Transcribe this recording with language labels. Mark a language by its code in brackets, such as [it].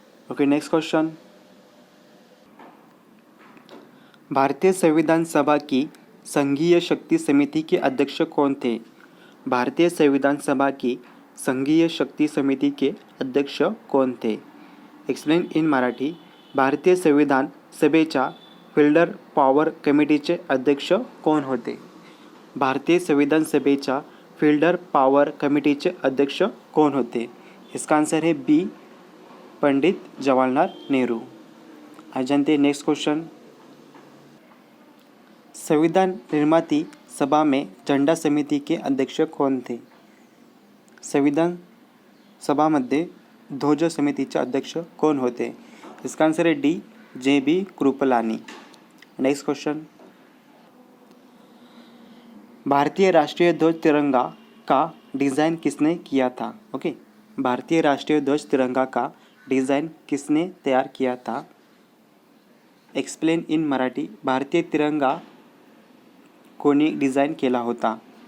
[hi] Okay, next question, भारतीय संविधान सभा की संघीय शक्ति समिति के अध्यक्ष कौन थे? भारतीय संविधान सभा की संघीय शक्ति समिति के अध्यक्ष कौन थे? [en] Explain in Marathi. [mr] भारतीय संविधान सभेच्या फिल्डर पॉवर कमिटीचे अध्यक्ष कोण होते? भारतीय संविधान सभेच्या फिल्डर पॉवर कमिटीचे अध्यक्ष कोण होते? [hi] इसका आंसर है बी, पंडित जवाहरलाल नेहरू। आज जानते हैं नेक्स्ट क्वेश्चन, संविधान निर्माती सभा में झंडा समिति के अध्यक्ष कौन थे? [mr] संविधान सभामध्ये ध्वज समितीचे अध्यक्ष कोण होते? इसका आंसर है डी, जे बी कृपलानी। [hi] नेक्स्ट क्वेश्चन, भारतीय राष्ट्रीय ध्वज तिरंगा का डिज़ाइन किसने किया था? ओके, भारतीय राष्ट्रीय ध्वज तिरंगा का डिज़ाइन किसने तैयार किया था? [mr] Explain in Marathi. भारतीय तिरंगा कोणी डिज़ाइन केला होता?